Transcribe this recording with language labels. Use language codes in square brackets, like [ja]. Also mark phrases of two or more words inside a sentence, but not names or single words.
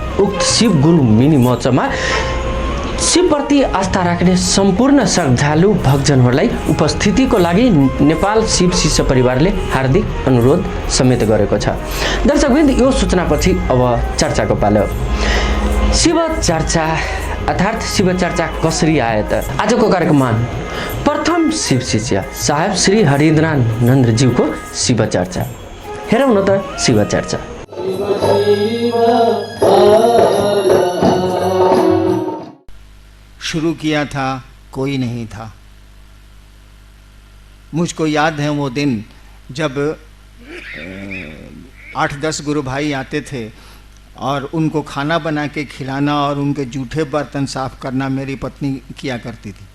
[ne] उक्त शिव गुरु मिनी महोत्सवमा शिवप्रति आस्था राख्ने सम्पूर्ण श्रद्धालु भक्तजनहरूलाई उपस्थितिको लागि नेपाल शिव शिष्य परिवारले हार्दिक अनुरोध समेत गरेको छ। दर्शकवृन्द, यो सूचनापछि अब चर्चाको पालो। शिव चर्चा अर्थात् शिव चर्चा कसरी आयो त? आजको कार्यक्रममा प्रथम शिव शिष्य साहेब श्री हरिन्द्रानन्दज्यूको शिव चर्चा हेरौँ न त। शिव चर्चा [hi] शुरू किया था कोई नहीं था। मुझको याद है वो दिन जब 8-10 गुरु भाई आते थे और उनको खाना बना के खिलाना और उनके जूठे बर्तन साफ करना मेरी पत्नी किया करती थी।